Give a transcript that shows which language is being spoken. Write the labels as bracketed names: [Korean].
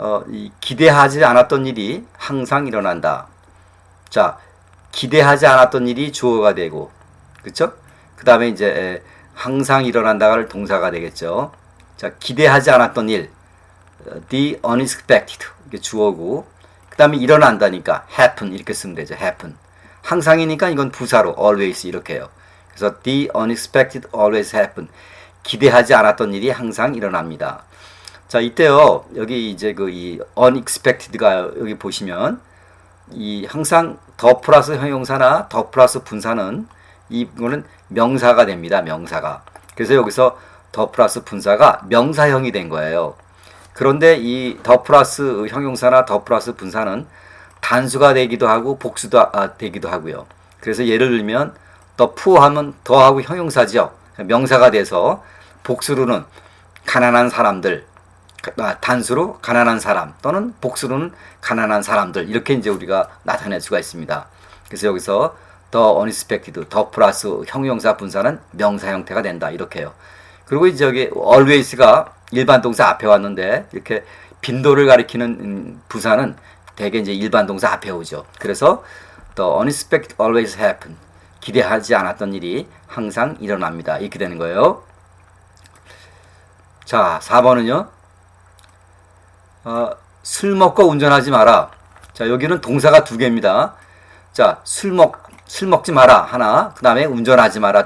[Korean] 이 기대하지 않았던 일이 항상 일어난다. 자, 기대하지 않았던 일이 주어가 되고, 그쵸? 그 다음에 이제 항상 일어난다가 동사가 되겠죠. 자, 기대하지 않았던 일, [English] the unexpected [Korean] 이게 주어고, 그 다음에 일어난다니까 happen 이렇게 쓰면 되죠. happen. 항상이니까 이건 부사로 always 이렇게 해요. 그래서 [English] the unexpected always happen. [Korean] 기대하지 않았던 일이 항상 일어납니다. 자, 이때요. 여기 이제 그 이 unexpected가 여기 보시면 이 항상 더 플러스 형용사나 더 플러스 분사는 이거는 명사가 됩니다. 명사가. 그래서 여기서 더 플러스 분사가 명사형이 된 거예요. 그런데 이 더 플러스 형용사나 더 플러스 분사는 단수가 되기도 하고 복수도 되기도 하고요. 그래서 예를 들면 더 푸어하면 더하고 형용사죠. 명사가 돼서 복수로는 가난한 사람들, 단수로 가난한 사람 또는 복수로는 가난한 사람들 이렇게 이제 우리가 나타낼 수가 있습니다. 그래서 여기서 더 unexpected, 더 플러스 형용사 분사는 명사 형태가 된다 이렇게요. 그리고 이제 여기 always가 일반 동사 앞에 왔는데 이렇게 빈도를 가리키는 부사는 대개 이제 일반 동사 앞에 오죠. 그래서 [English] the unexpected always happen. [Korean] 기대하지 않았던 일이 항상 일어납니다. 이렇게 되는 거예요. 자, 4번은요. 술 먹고 운전하지 마라. 자, 여기는 동사가 두 개입니다. 자, 술 먹지 마라. 하나. 그 다음에 운전하지 마라.